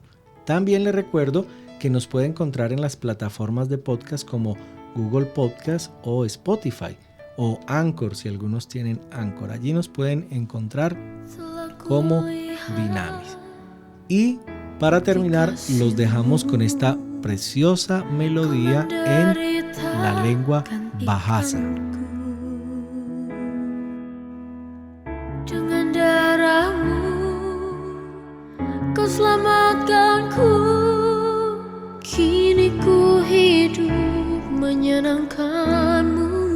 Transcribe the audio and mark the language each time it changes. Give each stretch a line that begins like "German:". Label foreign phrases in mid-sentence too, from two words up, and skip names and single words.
Spanish: También les recuerdo que nos puede encontrar en las plataformas de podcast como Google Podcast o Spotify o Anchor, si algunos tienen Anchor. Allí nos pueden encontrar como Dinamis. Y para terminar, los dejamos con esta preciosa melodía en la lengua Bahasa.
Indonesian: Dengan darahmu kau selamatkanku, kini ku hidup menyenangkanmu.